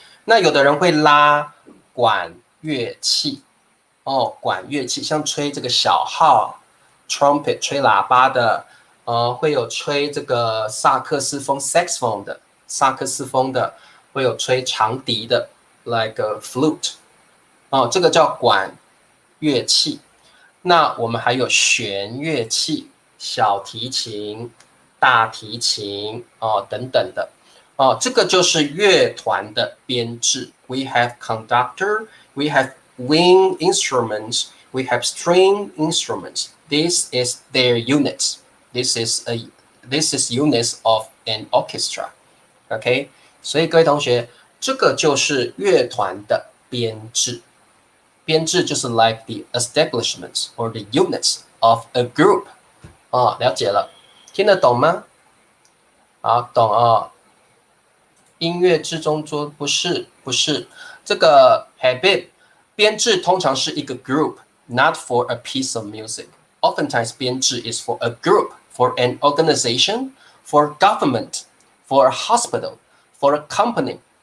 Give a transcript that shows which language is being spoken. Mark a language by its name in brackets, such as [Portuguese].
[Chinese] 那有的人会拉管乐器管乐器，像吹这个小号 trumpet 吹喇叭的，会有吹这个萨克斯风 saxophone 的，萨克斯风的，会有吹长笛的 [English] like a flute [Chinese] 这个叫管乐器。那我们还有弦乐器，小提琴、大提琴等等的这个就是乐团的编制。 [English] We have conductor, we have wind instruments, we have string instruments. This is their units. This is units of an orchestra. [Chinese] OK， 所以各位同学，这个就是乐团的编制。编制就是 [English] like the establishments or the units of a group [Chinese] 了解了，听得懂吗？好，懂音乐之中桌不是这个 habit 编制通常是一个 group, [English] not for a piece of music. Oftentimes 编制 is for a group, for an organization, for government, for a hospital, for a company.